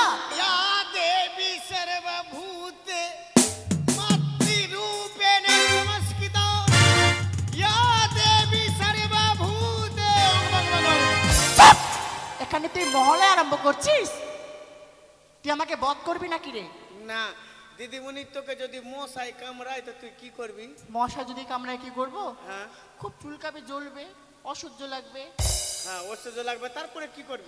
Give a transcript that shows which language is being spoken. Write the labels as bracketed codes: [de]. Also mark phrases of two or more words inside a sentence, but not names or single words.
[sa] या देवी सर्वभूते मातृरूपेण नमस्कृता, या देवी सर्वभूते। [bn] এখানে তুই মহলে আরম্ভ করছিস? তুই আমাকে বধ করবি নাকি রে? না দিদিমণি, তোকে যদি মশাই কামড়ায় তো তুই কি করবি? মশা যদি কামড়ায় কি করব? হ্যাঁ খুব চুলকাবে, জ্বলবে, অসহ্য লাগবে। হ্যাঁ, ঐশ্বর্য লাগবে। তারপরে কি করবি?